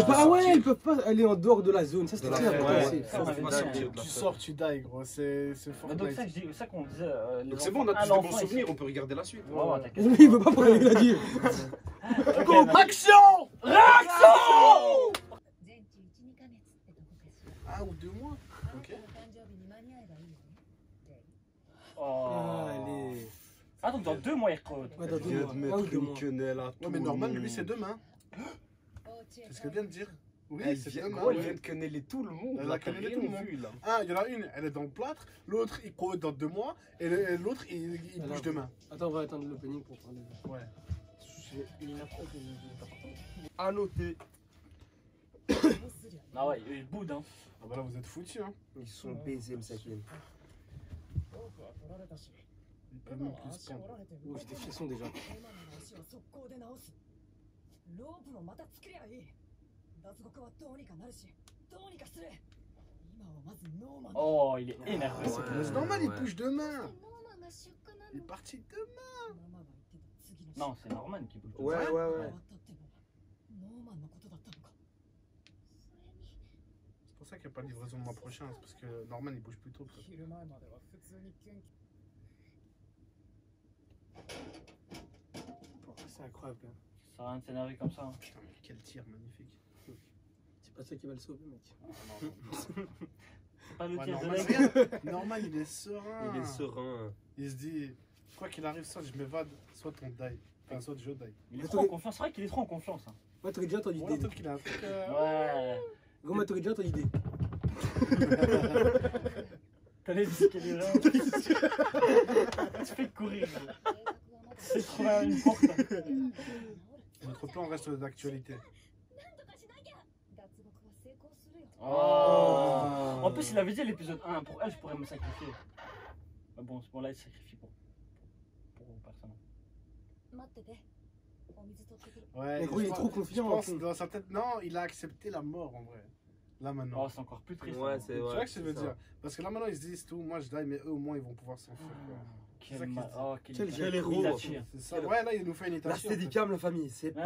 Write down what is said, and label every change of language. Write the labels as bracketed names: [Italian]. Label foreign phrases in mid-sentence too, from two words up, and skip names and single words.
[French] Ils peuvent de pas- Ah ouais, sortir. ils peuvent pas aller en dehors de la zone. Ça, c'était De la clair. ferme, ouais, ouais. c'est- Ça, on avait Faut pas dit, sortir de la Tu ferme. sors, tu die gros, c'est fort. Mais donc ça, c'est ça qu'on disait. Donc c'est bon, on a tous des bons souvenirs, on peut regarder la suite. Ouais, ouais, t'inquiète. Lui, il veut pas parler, il a dit. Go, action! Réaction! [Japanese] 全治1、2ヶ月ってとこかしら。 [French] 1 ou 2 mois. [Japanese] あな [French] Ok. [Japanese] たの誕生日に間に合えばいいよね。 [French] Oh. Allez. Ah, donc dans 2 mois, il recrute. Ouais, dans Elle 2 vient mois. de Un ou mettre 2 une mois. quenelle à Ouais, tout mais le Norman, monde. lui, c'est demain. C'est ce qu'elle vient de dire. Oui, Elle c'est vient, demain. gros, elle ouais. vient de quenneller tout le monde. Elle là, a t'as quenellé rien tout le monde. vu, là. Ah, il y en a une, elle est dans le plâtre. L'autre, il court dans 2 mois. Et l'autre, il bouge Alors. demain. Attends, on va attendre l'opening pour parler. Ouais. À noter. Ah ouais, il boude, hein. Ah bah là, vous êtes foutus, hein. Ils sont baisés, Msakin. Ils peuvent même plus se pendre. Oh, j'ai des frissons déjà. [Japanese] ロープもまた作りゃいい。脱獄はどうにかなるし、どうにかする。今はまずノーマンだ。 [French] Oh, il est énervé. Ouais. Mais c'est normal, il ouais. bouge de main. [Japanese] ノーマンが出荷な [French] Il est [Japanese] の。 [French] parti de main. [Japanese] ママが言ってた次の [French] Non, c'est Norman qui bouge. Ouais, ouais, [Japanese] 終わ [French] ouais. [Japanese] ったってもノーマンのことだったのか。それに [French] C'est pour ça qu'il n'y a pas de livraison le mois prochain. C'est parce que Norman, il bouge plus tôt. peut-être. [Japanese] 昼前までは普通に元気。 [French] Oh, c'est incroyable. Hein. Ça sert à rien de s'énerver comme ça. Hein. Putain, mais quel tir magnifique. C'est pas ça qui va le sauver, mec. Ah, non, non. C'est pas le Ouais, tir de Norman, l'aigle. regarde, Norman, il est serein. Il est serein. Il se dit, quoi qu'il arrive, soit je m'évade, soit on die. Enfin, soit je die. Il est trop en confiance. C'est vrai qu'il est trop en confiance. Hein. Moi, t'aurais déjà entendu Ouais, l'idée. peut-être qu'il a un truc. Ouais. Gros, moi, t'aurais déjà entendu l'idée. T'as les disques et les reins. Tu fais courir. [Japanese] 計画はまだ [French] C'est trouver une porte. Notre plan reste d'actualité. [Japanese] なんとかしなきゃ。脱獄は成功するよ。 [French] Oh. En plus, il avait dit à l'épisode 1, pour elle, je pourrais me sacrifier. Mais bon, ce moment-là, il se sacrifie pour personne. [Japanese] 待ってて。お水取ってくる。 [French] Ouais, Mais gros, il est je trop pense- confiant, Je en pense fait. dans sa tête, non, il a accepté la mort en vrai. Là maintenant. Oh, c'est encore plus triste. Ouais, hein. c'est Tu vois ouais, ce que je veux c'est dire? Parce que là maintenant ils se disent tout, moi je die, mais eux au moins ils vont pouvoir s'enfuir. quoi. C'est ça Quel qu'il mal. dit. Oh, Quel Quel héros. Itachi. C'est ça. Ouais, là il nous fait une La Itachi. en fait. steadicam, la famille, c'est Ah.